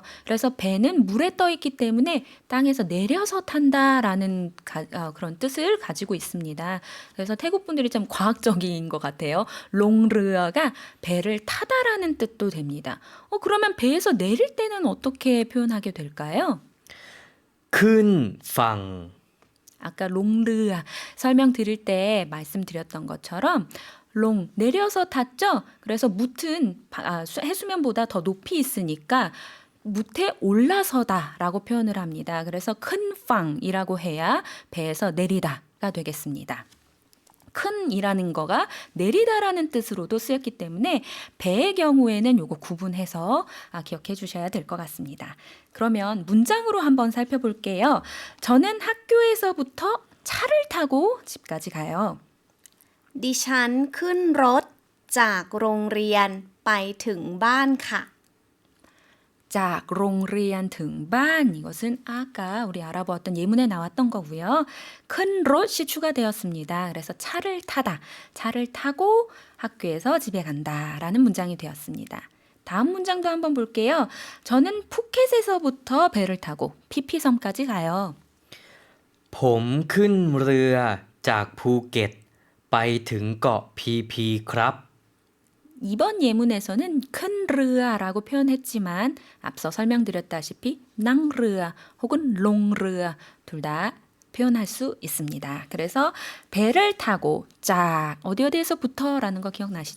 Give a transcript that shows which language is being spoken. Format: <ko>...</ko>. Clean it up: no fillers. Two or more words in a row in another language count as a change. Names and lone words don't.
<ko>그래서 배는 물에 떠 있기 때문에 땅에서 내려서 탄다라는 그런 뜻을 가지고 있습니다. 그래서 태국 분들이 참 과학적인 것 같아요. 롱르어가 배를 타다라는 뜻도 됩니다. 그러면 배에서 내릴 때는 어떻게 표현하게 될까요?</ko> <th>ขึ้นฝั่ง</th> <ko>아까 롱르아 설명드릴 때 말씀드렸던 것처럼 롱 내려서 탔죠. 그래서 묻은 해수면보다 더 높이 있으니까 묻에 올라서다라고 표현을 합니다. 그래서 큰 팡이라고 해야 배에서 내리다가 되겠습니다. 큰이라는 거가 내리다라는 뜻으로도 쓰였기 때문에 배의 경우에는 요거 구분해서 기억해 주셔야 될 것 같습니다. 그러면 문장으로 한번 살펴볼게요. 저는 학교에서부터 차를 타고 집까지 가요.</ko> <th>ดิฉันขึ้นรถจากโรงเรียนไปถึงบ้านค่ะ</th> <ko>자, 롱리안 등반 이것은 아까 우리 알아보았던 예문에 나왔던 거고요. 큰 롯이 추가되었습니다. 그래서 차를 타다, 차를 타고 학교에서 집에 간다라는 문장이 되었습니다. 다음 문장도 한번 볼게요. 저는 푸켓에서부터 배를 타고 피피섬까지 가요.</ko> <th>ผมขึ้นเรือจากภูเก็ตไปถึงเกาะพีพีครับ</th> <ko>이번 예문에서는 큰 르아라고 표현했지만 앞서 설명드렸다시피 낭르아 혹은 롱르아 둘 다 표현할 수 있습니다. 그래서 배를 타고 짝 어디에서부터라는 거 기억나시죠?</ko>